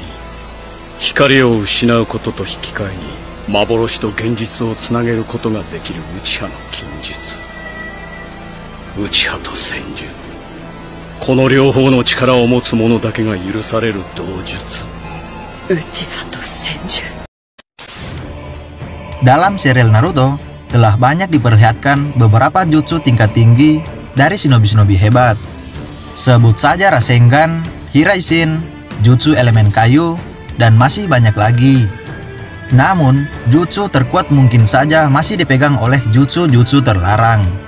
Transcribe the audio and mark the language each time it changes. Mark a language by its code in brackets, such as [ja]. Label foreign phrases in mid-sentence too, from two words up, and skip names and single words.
[ja] 光を失うことと引き換えに幻と現実をつなげることができる内派の禁術。内派と戦術、この両方の力を持つ者だけが許される道術。内派と戦術。 [id] Dalam serial Naruto, telah banyak diperlihatkan beberapa jutsu tingkat tinggi dari shinobi-shinobi hebat. Sebut saja Rasengan, Hiraishin, jutsu elemen kayu, dan masih banyak lagi. Namun, jutsu terkuat mungkin saja masih dipegang oleh jutsu-jutsu terlarang.